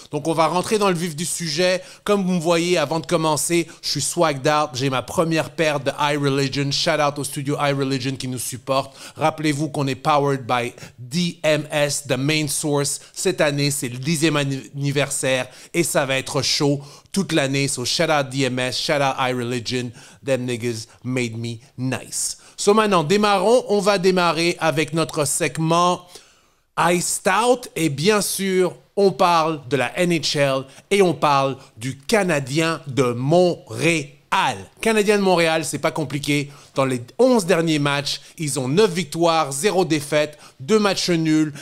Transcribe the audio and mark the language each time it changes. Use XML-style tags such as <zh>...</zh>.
<fr>Donc on va rentrer dans le vif du sujet. Comme vous me voyez, avant de commencer, je suis swagged out. J'ai ma première paire de iReligion. Shout out au studio iReligion qui nous supporte. Rappelez-vous qu'on est</fr> <en>powered by DMS, the main source.</en> <fr>Cette année, c'est le 10e anniversaire et ça va être chaud toute l'année.</fr> <en>So shout out DMS, shout out iReligion. Them niggas made me nice.</en> <fr>So maintenant, démarrons. On va démarrer avec notre segment Iced Out. Et bien sûr, on parle de la NHL et on parle du Canadien de Montréal. Canadien de Montréal, c'est pas compliqué. Dans les 11 derniers matchs, ils ont 9 victoires, 0 défaites, 2 matchs nuls.</fr>